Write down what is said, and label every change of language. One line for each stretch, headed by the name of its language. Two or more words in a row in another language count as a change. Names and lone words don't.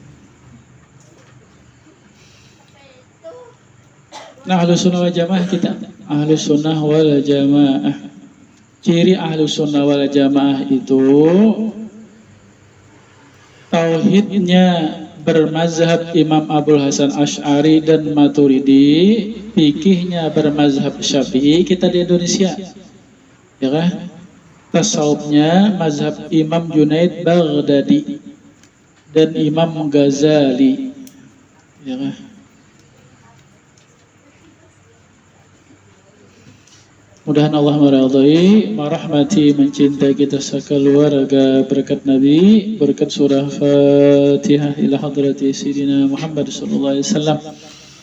Indonesian: Nah, Ahlus Sunnah wal Jamaah kita, Ahlus Sunnah wal Jamaah. Ciri Ahlus Sunnah wal Jamaah itu tauhidnya bermazhab Imam Abdul Hasan Asy'ari dan Maturidi, fikihnya bermazhab Syafi'i kita di Indonesia, ya kan? Tasawufnya mazhab Imam Junaid Baghdadi dan Imam Ghazali, ya kan? Mudahan Allah meridai, merahmati, mencintai kita sekeluarga berkat Nabi, berkat surah Fatihah
Arabic: إلى حضرة سيدنا محمد صلى الله عليه وسلم.